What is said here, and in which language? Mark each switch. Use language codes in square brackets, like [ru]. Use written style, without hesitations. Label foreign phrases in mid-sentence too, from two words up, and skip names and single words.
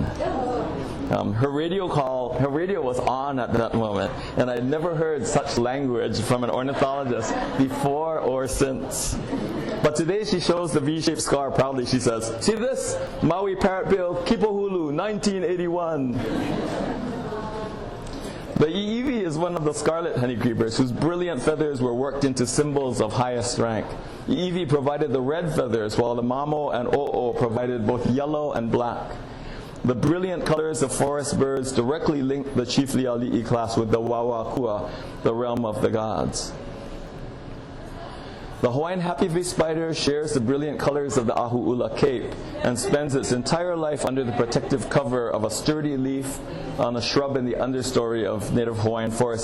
[en] Her radio was on at that moment, and I'd never heard such language from an ornithologist before or since. But today she shows the V-shaped scar proudly. She says, "See this? Maui parrot bill, Kipohulu, 1981. The ʻiʻiwi is one of the scarlet honeycreepers whose brilliant feathers were worked into symbols of highest rank. ʻiʻiwi provided the red feathers, while the mamo and o'o provided both yellow and black. The brilliant colors of forest birds directly link the chiefly ali'i class with the wawakua, the realm of the gods. The Hawaiian happy-face spider shares the brilliant colors of the ahu'ula cape and spends its entire life under the protective cover of a sturdy leaf on a shrub in the understory of native Hawaiian forests.